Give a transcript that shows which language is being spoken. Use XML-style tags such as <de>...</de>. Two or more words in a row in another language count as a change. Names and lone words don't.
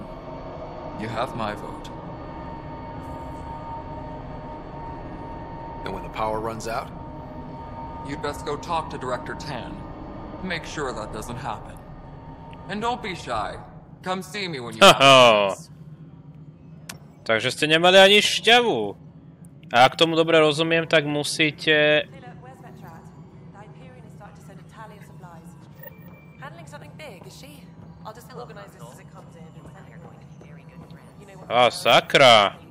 <en>You have my vote. And when the power runs out? You'd best go talk to Director Tan. Make sure that doesn't happen. And don't be shy. Come see me when you have a chance.</en> <sk>Takže ste nemali ani šťavu. A ak tomu dobre rozumiem, tak musíte... sakra.</sk>